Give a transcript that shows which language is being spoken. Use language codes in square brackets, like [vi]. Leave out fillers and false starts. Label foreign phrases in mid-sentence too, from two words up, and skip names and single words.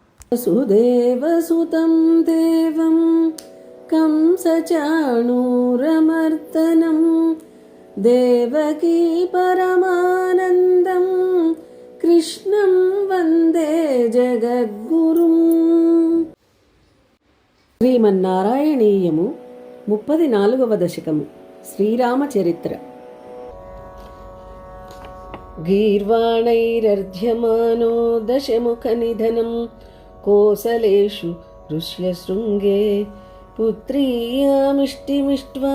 [sa] वसुदेवसुतं देवं कंसचाणूरमर्दनं देवकी परमानन्दं कृष्णं वन्दे जगद्गुरुं. [te] శ్రీమన్నారాయణీయము 34వ దశకము శ్రీరామచరిత్ర. [sa] గీర్వాణైరర్ధ్యమానో దశముఖనిధనం కోసలేషు ఋష్యశృంగే పుత్రీయామిష్టిమిష్ట్వా